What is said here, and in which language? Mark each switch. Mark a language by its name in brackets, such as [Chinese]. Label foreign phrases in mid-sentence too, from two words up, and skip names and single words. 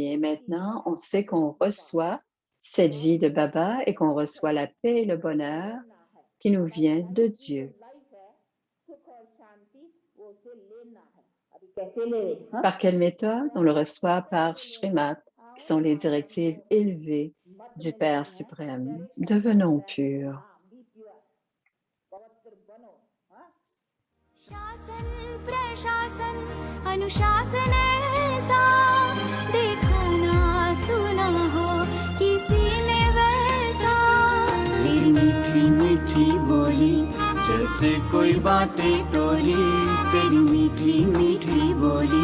[French] Et maintenant, on sait qu'on reçoit cette vie de Baba et qu'on reçoit la paix et le bonheur qui nous vient de Dieu. Par quelle méthode? On le reçoit par Shrimat, qui sont les directives élevées du Père suprême. Devenons purs. [Hindi] शासन प्रशासन अनुशासन ऐसा देखा ना सुना हो किसी ने वैसा तेरी मीठी मीठी बोली जैसे कोई बाटे टोली तेरी मीठी मीठी बोली